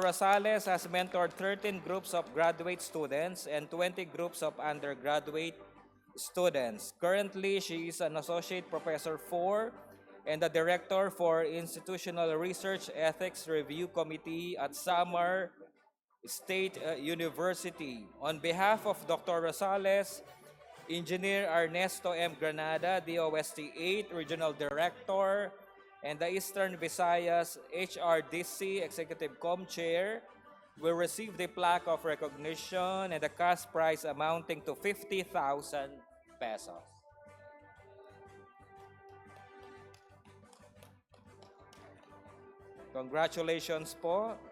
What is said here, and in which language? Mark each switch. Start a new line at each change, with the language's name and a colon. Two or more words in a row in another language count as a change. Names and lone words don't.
English: Rosales has mentored 13 groups of graduate students and 20 groups of undergraduate students. Currently, she is an Associate Professor 4 and the Director for Institutional Research Ethics Review Committee at Samar State University. On behalf of Dr. Rosales, Engineer Ernesto M. Granada, DOST 8 Regional Director, and the Eastern Visayas HRDC Executive Com-Chair will receive the plaque of recognition and the cash prize amounting to 50,000 pesos. Congratulations po.